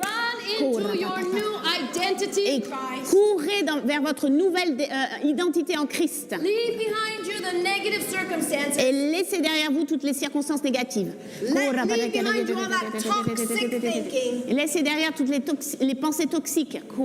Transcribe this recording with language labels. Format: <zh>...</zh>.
<en>Run into your new identity</en> <fr>Et</fr> <en>in Christ.</en> <fr>courez vers votre nouvelle identité en Christ. Leave behind you the negative circumstances. Et laissez derrière vous toutes les circonstances négatives. Leave behind you all that toxic thinking. Et laissez derrière toutes les pensées toxiques.</fr>